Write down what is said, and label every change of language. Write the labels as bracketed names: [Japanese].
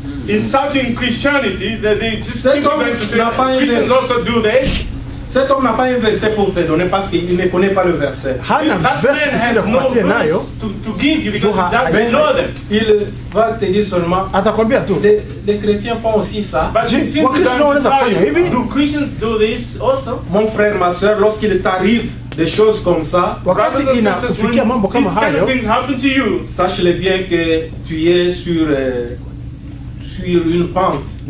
[English] Insulting Christianity, that they just simply going to say Christians also do this. [French] Cet homme n'a pas un verset pour te donner parce qu'il ne connaît pas le verset. [English] That man has no verse to give you because he doesn't know them. [French] Il va te dire seulement, les chrétiens font aussi ça. [English] But he's simply going to tell you, do Christians do this also? [French] Mon frère, ma soeur, lorsqu'il t'arrive des choses comme ça, [English] brothers and sisters, when these kind of things happen to you, [French] sache-le bien que tu es sur une pente.